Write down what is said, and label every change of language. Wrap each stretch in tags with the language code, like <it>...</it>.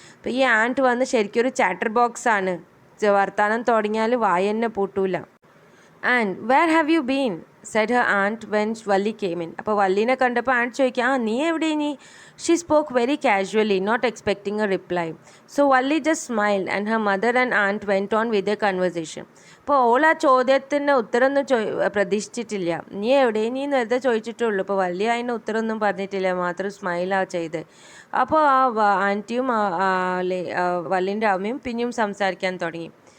<ml>അപ്പോൾ ഈ ആൻറ്റ് വന്ന് ശരിക്കും ഒരു ചാറ്റർ ബോക്സ് ആണ്. വർത്താനം തുടങ്ങിയാൽ വായന്നെ പൂട്ടൂല.</ml> <en>And where have you been? Said her aunt when Valli came in.</en> <ml>അപ്പോൾ വല്ലിനെ കണ്ടപ്പോൾ ആൻറ്റ് ചോദിക്കുക, നീ എവിടെ നീ?</ml> <en>She spoke very casually, not expecting a reply. So Valli just smiled and her mother and aunt went on with their conversation.</en> <ml>അപ്പോൾ all ആ ചോദ്യത്തിന് ഉത്തരമൊന്നും പ്രതീക്ഷിച്ചിട്ടില്ല. നീ എവിടെ നീ വെറുതെ ചോദിച്ചിട്ടുള്ളൂ. അപ്പോൾ വല്യ അതിന് ഉത്തരമൊന്നും പറഞ്ഞിട്ടില്ല, മാത്രം സ്മൈലാണ് ചെയ്ത്. അപ്പോൾ ആ ആൻറ്റിയും വല്ലിൻ്റെ അമ്മയും പിന്നെയും സംസാരിക്കാൻ തുടങ്ങി.</ml>